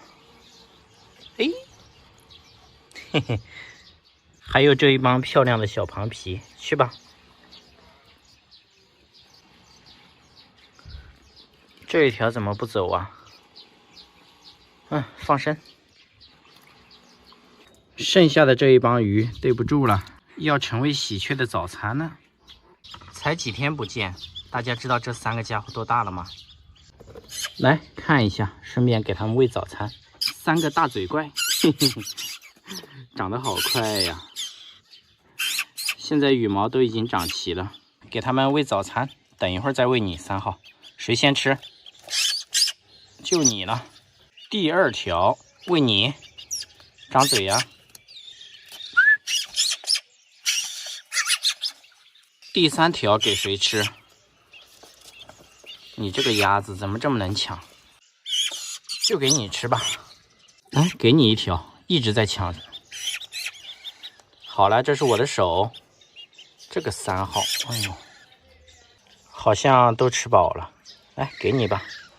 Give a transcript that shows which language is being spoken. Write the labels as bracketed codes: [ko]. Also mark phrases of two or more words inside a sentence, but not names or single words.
[zh] 哎，嘿嘿，還有這一幫漂亮的小螃皮，去吧。這一條怎麼不走啊？放生。剩下的這一幫魚對不住了，要成為喜鵲的早餐呢。才幾天不見，大家知道這3個家伙多大了嗎？來看一下，順便給他們餵早餐。3個大嘴怪，嘿嘿嘿，長得好快呀！現在羽毛都已經長齊了，給他們餵早餐，等一會兒再餵你。3號，誰先吃？就你了。第2條餵你，張嘴呀。第3條給誰吃？你這個鴨子怎麼這麼能搶？就給你吃吧。來，給你1條，一直在搶。好了，這是我的手。這個3號，哎呦，好像都吃飽了。來，給你吧。